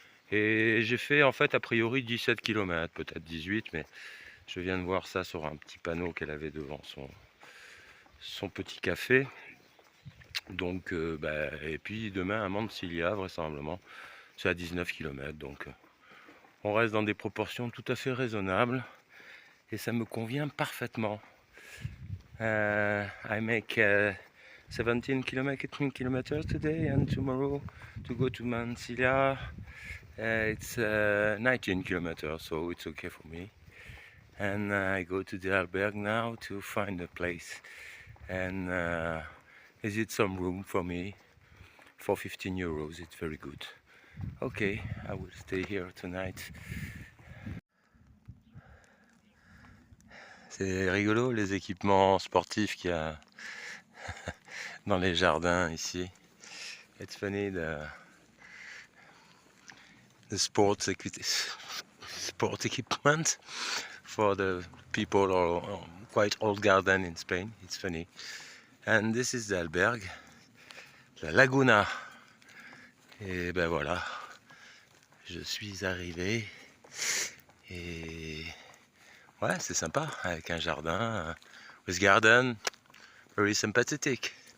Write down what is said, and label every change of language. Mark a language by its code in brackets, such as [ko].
[fr] Et j'ai fait en fait a priori 17 km, peut-être 18, mais je viens de voir ça sur un petit panneau qu'elle avait devant son petit café. Donc, et puis demain à Mansilia, vraisemblablement, c'est à 19 km. Donc, on reste dans des proportions tout à fait raisonnables et ça me convient parfaitement. [en] I make 17 kilometers today, and tomorrow to go to Mansilia. It's 19 kilometers, so it's okay for me. And I go to the albergue now to find a place and visit some room for me for 15 euros. It's very good. Okay, I will stay here tonight. [fr] C'est rigolo les équipements sportifs qu'il y a dans les jardins ici. [en] It's funny the sport equipment for the people or quite old garden in Spain. It's funny. And this is the albergue, la Laguna. [fr] Et ben voilà, je suis arrivé et ouais, c'est sympa avec un jardin. [en] With garden, very sympathetic.